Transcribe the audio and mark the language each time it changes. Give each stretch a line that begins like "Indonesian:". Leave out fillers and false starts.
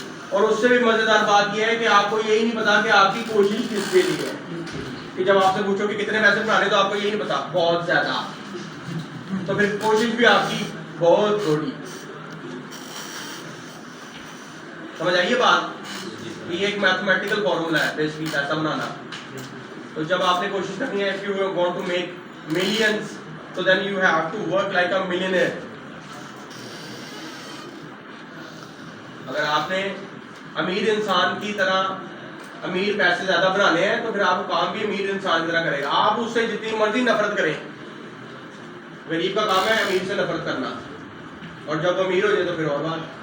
Urdu: اور اس سے بھی مزیدار بات یہ ہے کہ آپ کو یہی نہیں پتا کہ آپ کی کوشش کس کے لیے ہے. کہ جب آپ سے پوچھو کہ کتنے پیسے بنانے تو آپ کو یہی نہیں پتا, بہت زیادہ. تو پھر کوشش بھی آپ کی بہت تھوڑی. سمجھ آئیے بات؟ یہ ایک میتھمیٹیکل فارمولا ہے بیسکلی پیسہ بنانا. تو جب آپ نے کوشش کرنی ہے,
English: if you want to make millions, so then you have to work like a millionaire.
Urdu: اگر آپ نے امیر انسان کی طرح امیر پیسے زیادہ بنانے ہیں تو پھر آپ کو کام بھی امیر انسان کی طرح کرے گا. آپ اس سے جتنی مرضی نفرت کریں, غریب کا کام ہے امیر سے نفرت کرنا, اور جب امیر ہو جائے تو پھر اور بات.